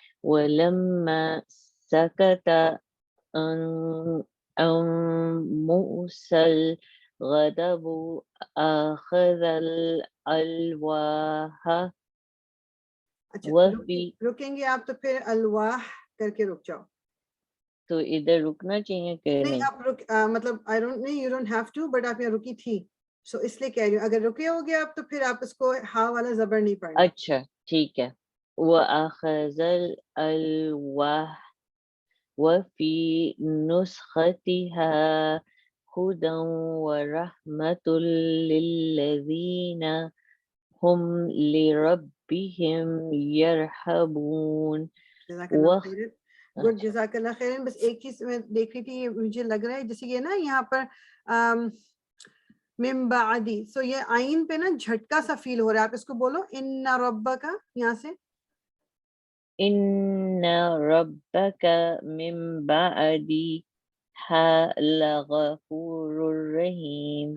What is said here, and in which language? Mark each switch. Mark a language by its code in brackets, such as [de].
[ar] ولما سكت عن موسى الغضب أخذ الألواح. [ur] رکیں گے آپ تو پھر الواح کر کے رک جاؤ. تو ادھر رکنا چاہیے کہ نہیں آپ مطلب [en] you don't have to but [ur] آپ یہاں رکی تھی سو اس لیے کہہ رہی ہوں اگر رکے ہو گے آپ تو پھر آپ اس کو ہا والا زبر نہیں پڑھنا. اچھا ٹھیک ہے. [ar] وَأَخَذَ الْأَلْوَاحَ وَفِي نُسْخَتِهَا هُدًى وَرَحْمَةٌ لِلَّذِينَ هُمْ لِرَبِّهِمْ يَرْحَبُونَ. [ur] گڈ جزاک اللہ خیرن. بس ایک چیز میں دیکھ رہی تھی مجھے لگ رہا ہے جیسے یہ نا یہاں پر من بعدی سو یہ آئین پہ نا جھٹکا سا فیل ہو رہا ہے. آپ اس کو بولو ان ربک یہاں سے [ar] ان ربک من بعدها لغفور رحیم.